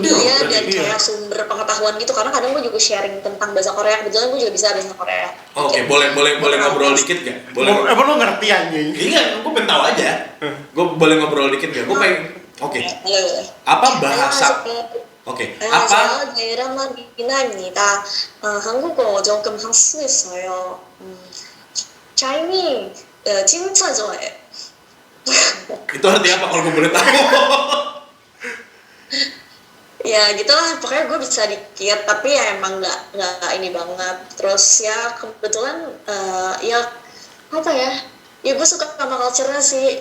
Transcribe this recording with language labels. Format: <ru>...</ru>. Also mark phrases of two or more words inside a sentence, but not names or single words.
<id>Media dan kayak sumber pengetahuan gitu, karena kadang gue juga sharing tentang bahasa Korea, kebetulan gue juga bisa bahasa Korea. Oke, boleh ngobrol dikit gak? Boleh. Apa lo ngerti anjing? Iya, gue pengen tahu aja. Gue boleh ngobrol dikit gak? Gue pengen. Oke. Boleh. Apa bahasa? Oke. Apa?</id> <ko>daerah Madinah입니다. 한국어 조금 할 수 있어요. Chinese 진짜 좋아해.</ko> <id>Itu artinya apa kalau gue boleh tahu? Ya gitulah, pokoknya gue bisa dikit, tapi ya emang nggak ini banget. Terus ya kebetulan ya apa ya gue suka sama culture-nya sih.</id>